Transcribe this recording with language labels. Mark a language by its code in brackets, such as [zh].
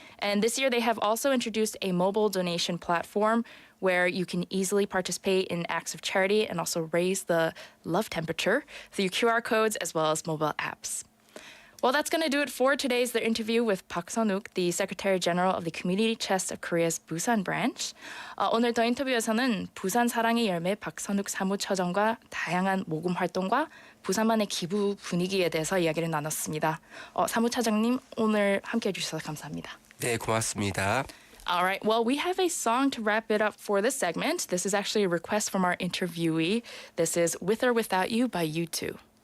[en] And this year, they have also introduced a mobile donation platform where you can easily participate in acts of charity and also raise the love temperature through QR codes as well as mobile apps. Well, that's going to do it for today's interview with Park Sun-wook, the Secretary General of the Community Chest of Korea's Busan branch. [ko] 오늘 더 인터뷰에서는 부산 사랑의 열매 박선욱 사무처장과 다양한 모금 활동과 부산만의 기부 분위기에 대해서 이야기를 나눴습니다. 사무처장님, 오늘 함께해 주셔서 감사합니다. 네, 고맙습니다. [en] All right, well, we have a song to wrap it up for this segment. This is actually a request from our interviewee. This is With or Without You by U2.